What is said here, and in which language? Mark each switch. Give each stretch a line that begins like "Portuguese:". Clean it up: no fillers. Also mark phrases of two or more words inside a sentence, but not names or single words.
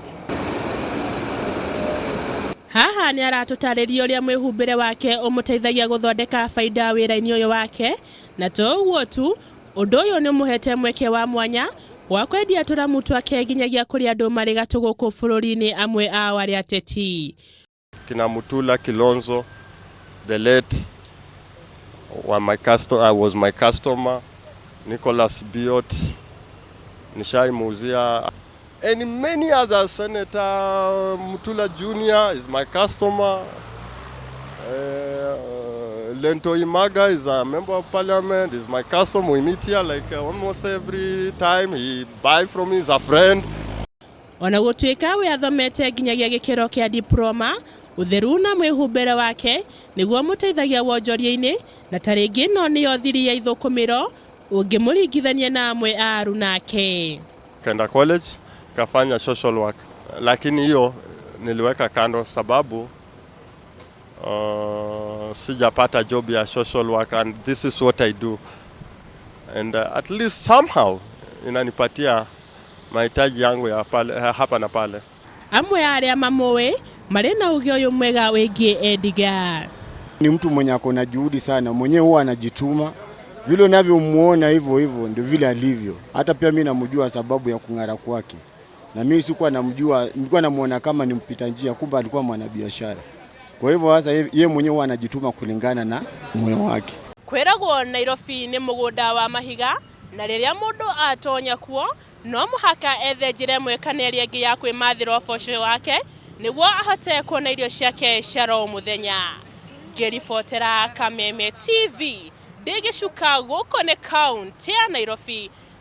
Kikuyu: Haha ni aratutariria uria mwihumbire wake umuteithagia guthondeka faida wira-ini uyu wake, na to uguo tu undu uyu ni muhete mweke wa mwanya wa kwendia turamu twake nginyagia kuri andu mari gatu guku bururi-ini amwe ao aria ateti. Kina Mutula Kilonzo,
English: the late was my customer. Nicholas Biot, Nishai Muzia, and many others. Senator Mutula Jr. is my customer. Lento Imaga is a member of parliament, is my customer. We meet here like almost every time. He buy from me, he's a friend.
Kikuyu: Ona gutuika we athomete nginyagia gikiro kia diploma, utheru na mwihumbire wake niguo muteithagia wonjoria-ini na taringi no niyo thiri ya ithukumiro ungimuringithania na amwe a aruna ake.
Swahili: Kenda college kafanya
English: social work,
Swahili: lakini hiyo niliweka kando sababu sijapata job ya
English: social work, and this is what I do, and at least somehow
Swahili: inanipatia mahitaji yangu ya pale, hapa na pale.
Kikuyu: Amwe aria mamowe mari na uge uyu mwega wengi Edgar.
Swahili: Ni mtu mwenye ako na juhudi sana, mwenyewe huwa anajituma. Vile unavyomuona hivyo hivyo ndio vile alivyo. Hata pia mimi namjua sababu ya kung'ara kwake. Na mimi sikuwa namjua, nilikuwa namuona kama ni mpita njia, kumbe alikuwa mwanabiashara. Kwa hivyo sasa yeye mwenyewe huwa anajituma kulingana na moyo wake.
Kikuyu: Kwiragwo Nairobi ni mugunda wa mahiga, na riria mundu atonya kuo no muhaka ethe njira imwe kana iria ingi ya kwimathira uboco wake niguo ahote kuona irio ciake cia muthenya. Ngiribotera Kameme TV ndigicuka guku ni kaunti ya Nairobi.